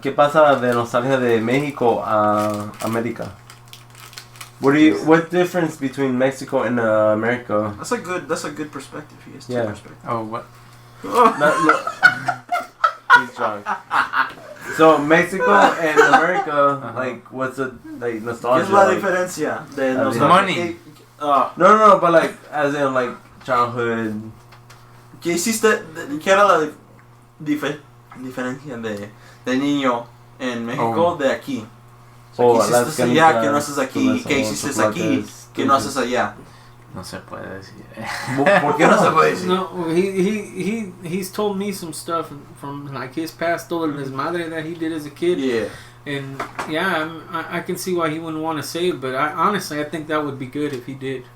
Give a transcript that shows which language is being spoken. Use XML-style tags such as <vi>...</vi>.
<es>¿Qué pasa de nostalgia de México a América?</es> <en>What difference between Mexico and America? That's a good perspective. He has two perspectives. Oh, what? He's drunk. So Mexico and America, like, what's the like nostalgia?</en> <es>¿Qué es la</es> <en>like?</en> <es>diferencia de</es> <en>Like, money. No, but like as in like childhood.</en> <es>¿Qué hiciste? ¿Qué era la diferencia de niño en México de aquí? O ¿Qué hiciste allá que no haces aquí? ¿Qué hiciste aquí que no haces allá? No se puede decir. ¿Por qué no se puede decir?</es> <en>No, he's told me some stuff from like his past,</en> <es>todo el desmadre</es> <en>that he did as a kid. Yeah. And yeah, I can see why he wouldn't want to say it, but honestly, I think that would be good if he did.</en>